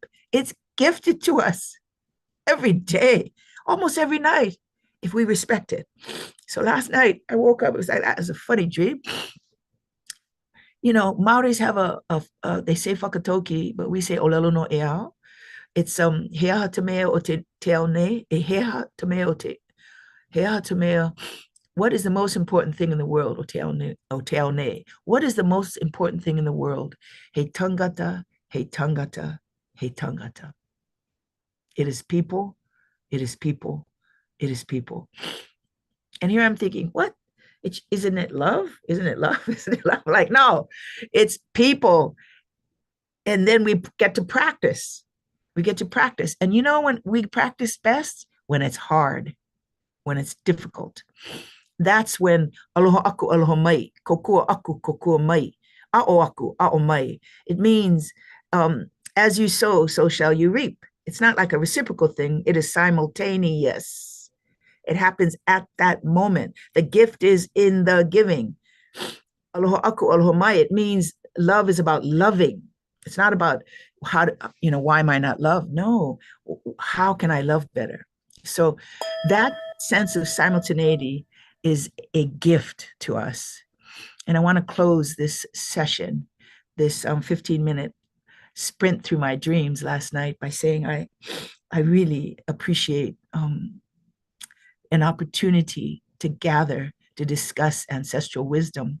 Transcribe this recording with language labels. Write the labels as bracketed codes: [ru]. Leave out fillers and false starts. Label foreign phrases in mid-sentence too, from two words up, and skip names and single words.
[en] It's gifted to us every day, almost every night, if we respect it. So last night I woke up, it was like, that was a funny dream. Maoris have they say whakatoki, but we say [haw] olelo no ea. [mi] It's heaha te mea o te teone, e heaha te mea o te heaha te mea. [en] What is the most important thing in the world? [mi] O teone. [en] What is the most important thing in the world? [mi] He tangata, he tangata, he tangata. [en] It is people, it is people, it is people. And here I'm thinking, what? Isn't it love? Isn't it love? Isn't it love? Like, no, it's people. And then we get to practice. We get to practice. And when we practice best? When it's hard, when it's difficult. That's when [haw] aloha aku, aloha mai, kokua aku, kokua mai, a'o aku, a'o mai. [en] It means as you sow, so shall you reap. It's not like a reciprocal thing. It is simultaneous. It happens at that moment. The gift is in the giving. [haw] Aloha aku, aloha mai. [en] It means love is about loving. It's not about why am I not loved? No, how can I love better? So that sense of simultaneity is a gift to us. And I want to close this session, this 15-minute sprint through my dreams last night by saying I really appreciate an opportunity to gather to discuss ancestral wisdom.